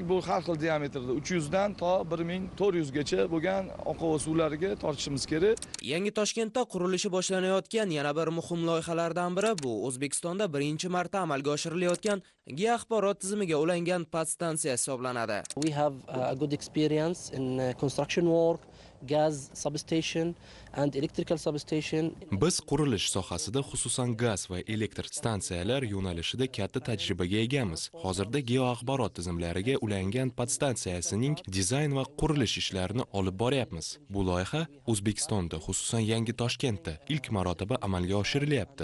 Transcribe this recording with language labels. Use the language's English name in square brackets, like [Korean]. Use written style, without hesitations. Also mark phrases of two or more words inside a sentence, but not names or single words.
[Uzbek] Bu har xil diametrda 300 dan to 1400 gacha bo'lgan oqova suvlariga tortishimiz kerak. Yangi Toshkentda qurilishi boshlanayotgan yana bir muhim loyihalardan biri bu O'zbekistonda birinchi marta amalga oshirilayotgan geoaxborot tizimiga ulangan podstansiya hisoblanadi. [English] We have a good experience in construction work, gas substation and electrical substation. [Uzbek] Biz qurilish sohasida xususan gaz va elektr stansiyalar yo'nalishida katta tajribaga egamiz. Hozirda geoaxborot tizimlariga ulangan podstansiyasining dizayn va qurilish ishlarini olib boryapmiz. Bu loyiha O'zbekistonda, xususan Yangi Toshkentda ilk marotaba amalga oshirilyapti.